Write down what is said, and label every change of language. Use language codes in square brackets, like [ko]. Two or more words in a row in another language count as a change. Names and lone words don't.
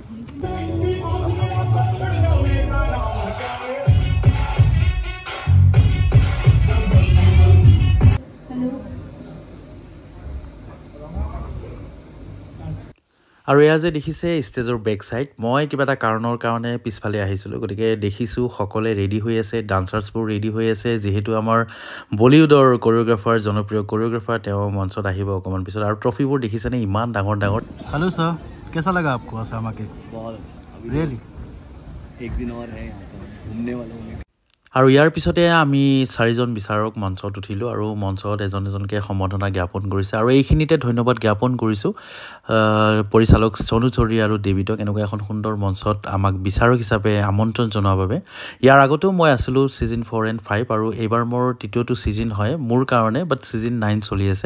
[as] আৰু এয়া যে দেখিছে ষ্টেজৰ বেক চাইড, মই কিবা এটা কাৰণৰ কাৰণে পিছফালে আহিছিলোঁ, গতিকে দেখিছোঁ সকলোৱে ৰেডি হৈ আছে, ডান্সাৰ্ছবোৰ ৰেডি হৈ আছে। যিহেতু আমাৰ বলিউডৰ কোৰিঅ'গ্ৰাফাৰ, জনপ্ৰিয় কোৰিঅ'গ্ৰাফাৰ, তেওঁ মঞ্চত আহিব অকণমান পিছত। আৰু ট্ৰফিবোৰ দেখিছেনে ইমান ডাঙৰ। [hi] हेलो सर, कैसा लगा आपको आसाम आके? बहुत अच्छा। रियली एक दिन और है यहाँ पर घूमने वालों में। [as] আৰু ইয়াৰ পিছতে আমি 4জন বিচাৰক মঞ্চত উঠিলোঁ আৰু মঞ্চত এজনকৈ সম্বৰ্ধনা জ্ঞাপন কৰিছে। আৰু এইখিনিতে ধন্যবাদ জ্ঞাপন কৰিছোঁ পৰিচালক চনু চৌধুৰী আৰু ডেভিডক, এনেকুৱা এখন সুন্দৰ মঞ্চত আমাক বিচাৰক হিচাপে আমন্ত্ৰণ জনোৱাৰ বাবে। ইয়াৰ আগতেও মই আছিলোঁ ছিজন 4 and 5, আৰু এইবাৰ মোৰ তৃতীয়টো ছিজন হয় মোৰ কাৰণে, বাট ছিজন 9 চলি আছে।